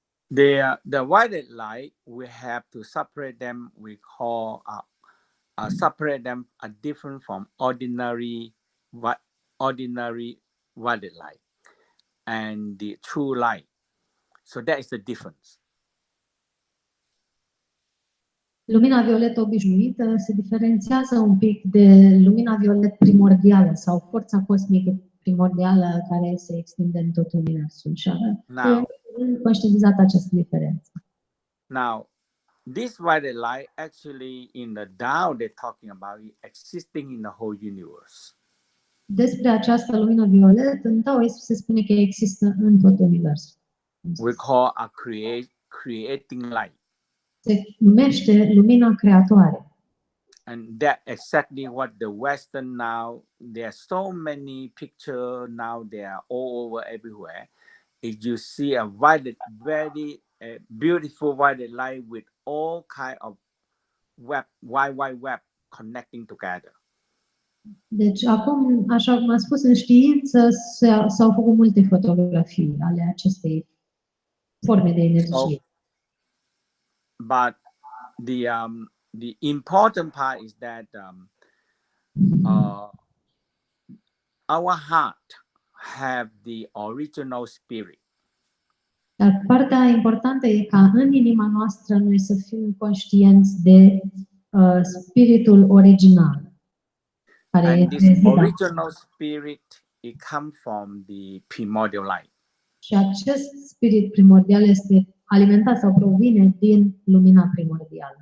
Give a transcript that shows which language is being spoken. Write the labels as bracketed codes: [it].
[en] The violet light, we have to separate them. We call separate them different from ordinary violet light and the true light. So that is the difference. [ro] Lumina violetă obișnuită se diferențiază un pic de lumina violet primordială sau forța cosmică primordială care se extinde în tot universul. Și conștientizat această diferență. [en] Now, this violet light actually in the Tao they're talking about it existing in the whole universe. [ro] Despre această lumină violetă în Tao se spune că există în tot universul. [en] We call a creating light. [ro] Se numește lumina creatoare. [en] And that exactly what the Western now, there are so many pictures now, they are all over everywhere. If you see a violet, very beautiful violet light with all kind of web, wide web connecting together. [ro] Deci acum, așa cum am spus, în știință s-au făcut multe fotografii ale acestei forme de energie. [en] But the important part is that our heart have the original spirit. [ro] Dar partea importantă e ca în inima noastră noi să fim conștienți de spiritul original. [en] And this original spirit, it comes from the primordial light. [ro] Și acest spirit primordial este alimentat sau provine din lumina primordială.